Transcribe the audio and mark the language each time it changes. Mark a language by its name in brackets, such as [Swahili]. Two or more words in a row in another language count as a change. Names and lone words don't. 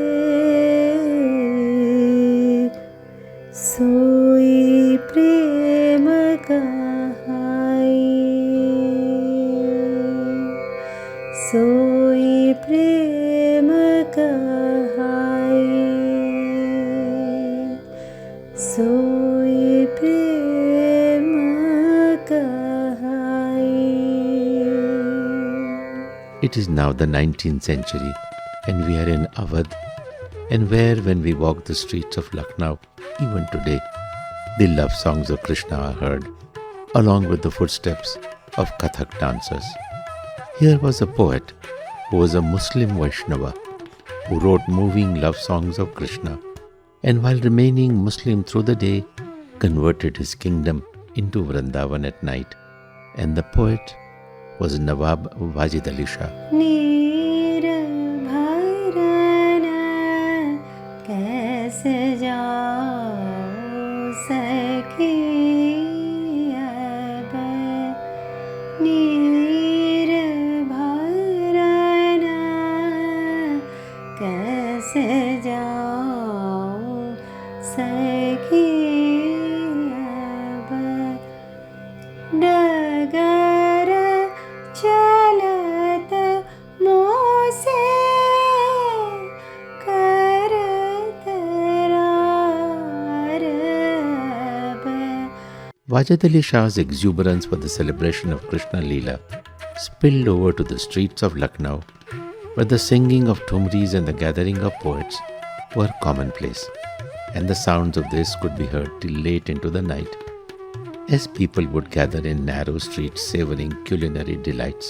[Hindi] सोई प्रेम कहाई, सोई प्रेम कहाई, सोई प्रेम कहाई. [English] It is now the 19th century and we are in Awadh, and where when we walk the streets of Lucknow, even today, the love songs of Krishna are heard, along with the footsteps of Kathak dancers. Here was a poet who was a Muslim Vaishnava who wrote moving love songs of Krishna, and while remaining Muslim through the day, converted his kingdom into Vrindavan at night. And the poet was Nawab Wajid Ali Shah. [Hindi] नीर भरना कैसे जाओ सखी अब, नीर भरना कैसे जाओ सखी अब, डगर चलत मोसे करत रारब. [English] Wajid Ali Shah's exuberance for the celebration of Krishna Leela spilled over to the streets of Lucknow, where the singing of thumris and the gathering of poets were commonplace, and the sounds of this could be heard till late into the night, as people would gather in narrow streets savoring culinary delights.